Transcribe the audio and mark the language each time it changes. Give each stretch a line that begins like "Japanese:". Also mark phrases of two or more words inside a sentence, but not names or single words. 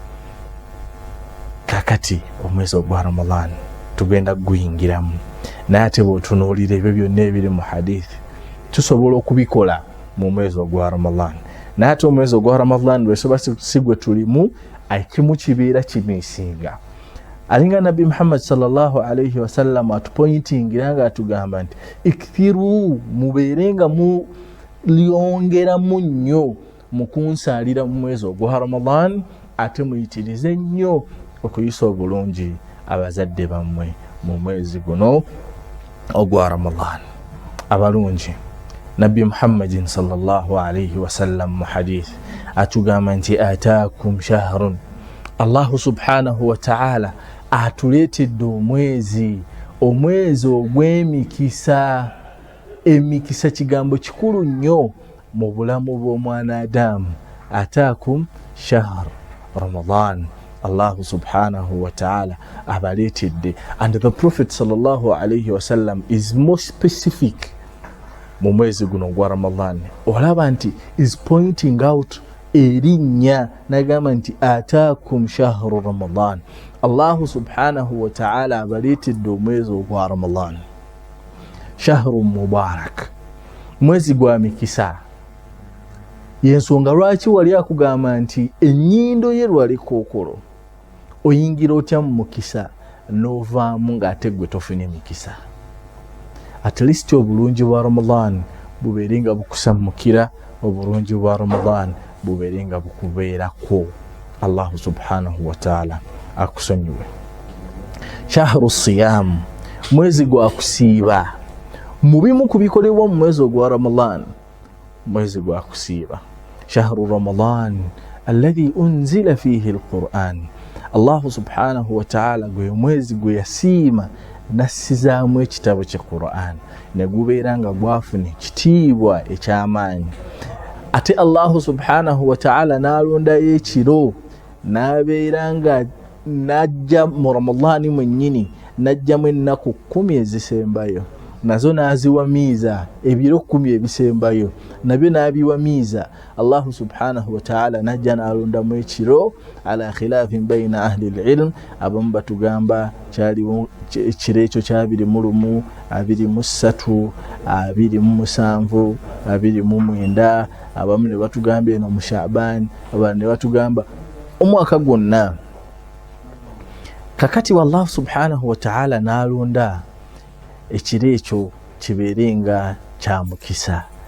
Ganda: Kakati omwezi ogwa Ramadan tugenda guyingiramu, naye ate bw'otunuulira ebyo byonna ebiri mu hadithi tusobola okubikola mu mwezi ogwa Ramadan. Naye ate omwezi ogwa Ramadan bwesoba si gwe tulimu, ekimu kibeera kimiisinga. Alinga Nabi Muhammad
Arabic: صلى الله عليه وسلم
Ganda: atupointingira nga atugamba nti ikthiru, mubeere nga mu lyongeramu nnyo mu kunsaalira mu mwezi ogwa Ramadan, ate muyitirize nnyo okuyisa obulungi abazadde bammwe mu mwezi guno ogwa Ramadan. Abalungi, Nabi Muhammadin
Arabic: صلى الله عليه وسلم
Ganda: mu hadith atugamba nti
Arabic: أتاكم شهر,
Ganda: Allahu
Arabic: سبحانه وتعالى
Ganda: atuletedde omwezi ogw'emikisa. Emikisa kigambo kikulu nnyo mu bulamu bw'omwana Adamu.
Arabic: أتاكم شهر رمضان,
Ganda: Allahu
Arabic: سبحانه وتعالى
Ganda: abaletedde.
English: And the Prophet
Arabic: صلى الله عليه وسلم
English: is more specific
Ganda: mu mwezi guno gwa Ramadan. Olaba nti
English: is pointing out
Ganda: erinnya nagamba nti
Arabic: أتاكم شهر رمضان.
Ganda: Allahu
Arabic: سبحانه وتعالى
Ganda: abaletedde omwezi ogwa Ramadan.
Arabic: شهر مبارك,
Ganda: mwezi gwa mikisa. Yensonga lwaki wali akugamba nti ennyindo ye lwali kookolo oyingira otya mu mukisa n'ovaamu ng'ate gwe tofune mikisa.
English: At least
Ganda: obulungi bwa Ramadan bubeere nga bukusammukira, obulungi bwa Ramadan bubeere nga bukubeerako. Allahu
Arabic: سبحانه وتعالى
Ganda: akusonyiwe.
Arabic: شهر صيام,
Ganda: mwezi gwa kusiiba. Mubimu kubikolebwa mu mwezi gwa Ramadan, mwezi gwa kusiiba.
Arabic: شهر رمضان الذي أنزل فيه القرآن,
Ganda: Allahu
Arabic: سبحانه وتعالى
Ganda: gwe mwezi gwe yasiima nassizaamu ekitabo kya Quran ne gubeera nga gwafuna ekitiibwa eky'amaanyi. Ate Allahu
Arabic: سبحانه وتعالى
Ganda: n'alondayo ekiro n'abeera nga najja mu Ramadan mwennyini najjamu ennaku 10 ezisembayo, nazo n'aziwamiiza ebiro 10 ebisembayo nabyo n'abiwamiiza. Allahu
Arabic: سبحانه وتعالى
Ganda: najja n'alondamu ekiro
Arabic: على خلاف بين أهل العلم.
Ganda: Abamu batugamba kyaliwo ekiro ekyo kya 21, 23, 27, 29. Abamu ne batugamba eno mu Shaaban, abandi ne batugamba omwaka gwonna. Kakati Allah
Arabic: سبحانه وتعالى
Ganda: n'alonda ekiro ekyo kibeere nga kya mukisa.